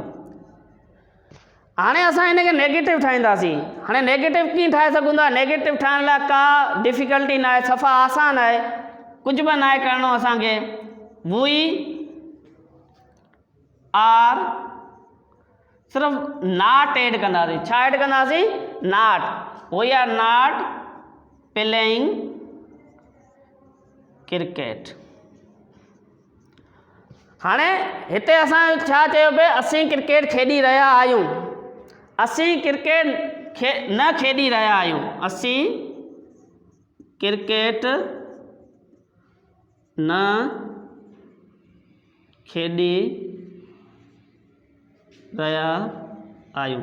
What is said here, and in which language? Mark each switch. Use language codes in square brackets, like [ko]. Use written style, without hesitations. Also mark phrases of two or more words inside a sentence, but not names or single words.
[sd] हाणे असां हिन खे नेगेटिव ठाहींदासीं। हाणे नेगेटिव कीअं ठाहे सघूं था, नेगेटिव ठाहिण लाइ का डिफिकल्टी न आहे, सफ़ा आसान आहे, कुझु बि न आहे करिणो असांखे। [en] we are [sd] सिर्फ़ु [en] not add [sd] कंदासीं। छा ऐड कंदासीं, नॉट। [en] we are not playing cricket. [sd] हाणे हिते असां छा चयो पिए, असीं क्रिकेट खेॾी रहिया आहियूं। असीं क्रिकेट न खेॾी रहिया आहियूं, असीं क्रिकेट न खेॾी रहिया आहियूं।